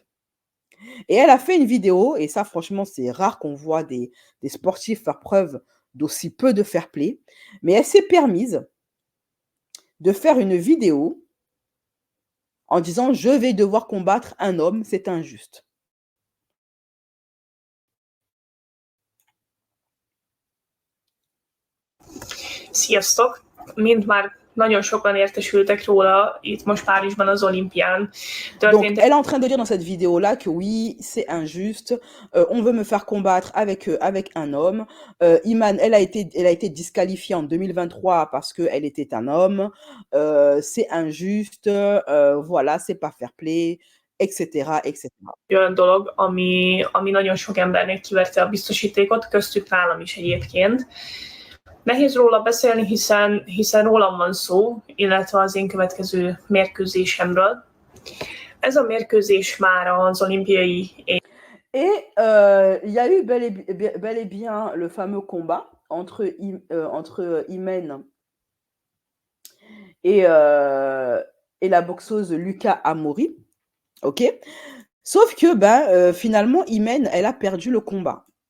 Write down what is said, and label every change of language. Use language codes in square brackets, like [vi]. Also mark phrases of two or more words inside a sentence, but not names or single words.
[fr] Et elle a fait une vidéo, et ça, franchement, c'est rare qu'on voit des sportifs faire preuve d'aussi peu de [en] fair play, [fr] mais elle s'est permise de faire une vidéo en disant « Je vais devoir combattre un homme, c'est injuste ». [hu] Sziasztok! Mint már nagyon sokan értesültek róla, itt most Párizsban az olimpián [fr] Donc, elle est en train de dire dans cette vidéo-là que oui, c'est injuste, on veut me faire combattre avec un homme. Iman, elle a été disqualifiée en 2023 parce qu'elle était un homme. C'est injuste, voilà, c'est pas [en] fair play, [fr] etc., etc. [hu] Olyan dolog, ami nagyon sok embernek kiverte a biztosítékot, köztük nálam is egyébként. Nehéz róla beszélni, hiszen rólam van szó, illetve az én következő mérkőzésemről. Ez a mérkőzés már az olimpiai... [fr] Et il y a eu bel et bien le fameux combat entre Imen et la boxeuse Lucas Amori, ok? Sauf que finalement, Imen, elle a perdu le combat.